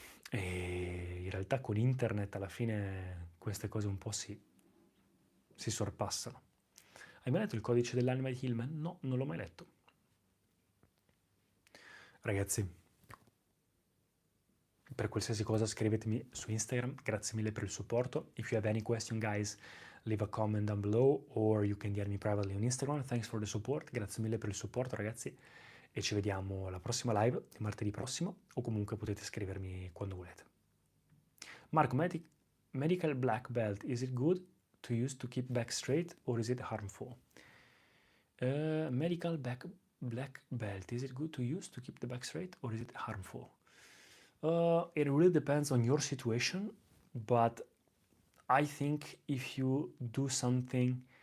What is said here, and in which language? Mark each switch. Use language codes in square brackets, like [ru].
[it] E in realtà con internet alla fine queste cose un po' si sorpassano. Hai mai letto il codice dell'anima di Hillman? No, non l'ho mai letto. Ragazzi, per qualsiasi cosa scrivetemi su Instagram, grazie mille per il supporto. [en] If you have any question guys, leave a comment down below or you can DM me privately on Instagram. Thanks for the support, [it] grazie mille per il supporto ragazzi e ci vediamo alla prossima live di martedì prossimo o comunque potete scrivermi quando volete. [en] Marco, medical black belt, is it good to use to keep back straight or is it harmful? Medical black belt, is it good to use to keep the back straight or is it harmful? It really depends on your situation, but I think if you do something